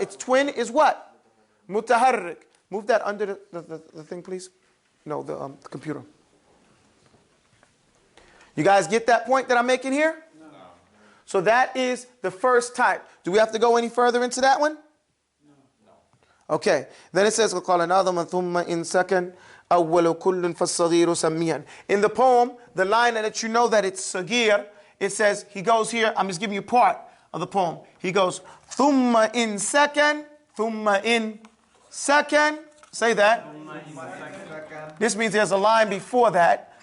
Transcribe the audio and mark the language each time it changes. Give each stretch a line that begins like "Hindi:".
English: Its twin is what? Mutaharrik. Move that under the thing, please. No, the computer. You guys get that point that I'm making here? No. So that is the first type. Do we have to go any further into that one? No. Okay. Then it says,
Arabic: وَقَالَ نَاظَمًا ثُمَّ إِن سَكَنْ أَوَّلُ كُلٍّ فَالصَّغِيرُ سَمِّيًا.
English: In the poem, the line that you know that it's sagir, it says, he goes here, I'm just giving you part of the poem. He goes,
Arabic: ثُمَّ إِن سَكَنْ ثُمَّ إِن سَكَنْ.
English: Say that. This means there's a line before that.